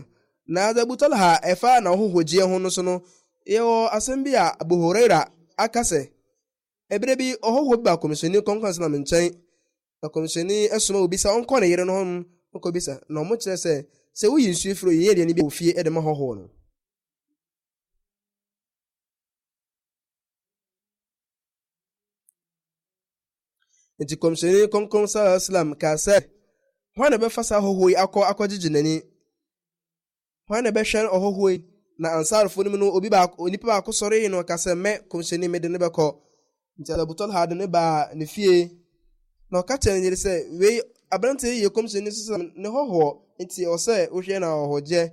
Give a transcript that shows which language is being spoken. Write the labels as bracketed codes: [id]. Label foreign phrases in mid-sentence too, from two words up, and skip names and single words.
[ak] Na Abu Talha ɛfa na ɔhohogyeɛ ho no so no yɛwɔ asɛm bi a Abu Huraira aka sɛ ɛberɛ bi ɔhɔhoɔ bi ba kɔmhyɛni kɔnkɔn sɛ na me nkyɛn na kɔmhyɛni ɛsoma obi sɛ ɔnkɔ ne yere no hɔ ɔkɔ bisa na ɔmo kyerɛ sɛ woyi nsuo firi yɛyɛ deɛ ne bi wɔ fie ɛde ma hɔhoɔ no. Nti kɔmhyɛni kɔnkɔn [ar] صلى الله عليه وسلم [ak] kaa sɛ hwan na bɛfa saa hɔhoɔ yi akɔgyegye n'ani, hwan na bɛhwɛ ɔhɔhoɔ yi. Na ansarfo no mu no onipa baako sɔre yi no ɔka sɛ mɛ kɔmhyɛni mede ne bɛkɔ. Nti Abu Talha de ne baa ne fie na ɔka kyerɛ ne yere sɛ wei aberante yi yɛ kɔmhyɛni so sɛ ne hɔhoɔ nti ɔsɛ wohwɛ na ɔhɔgye.